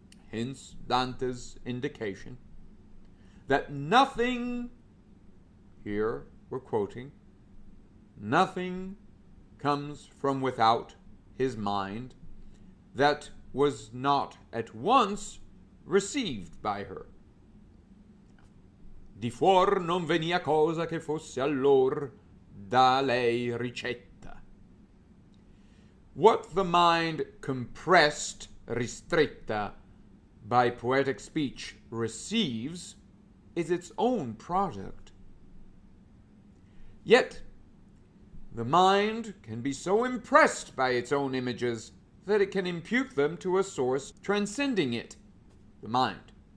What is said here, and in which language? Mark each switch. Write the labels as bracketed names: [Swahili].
[English] Hence Dante's indication that nothing, here we're quoting, nothing comes from without his mind that was not at once received by her. [Italian] Di fuor non venia cosa che fosse allor da lei ricetta. [English] What the mind compressed, ristretta, by poetic speech receives is its own product. Yet, the mind can be so impressed by its own images that it can impute them to a source transcending it, the mind.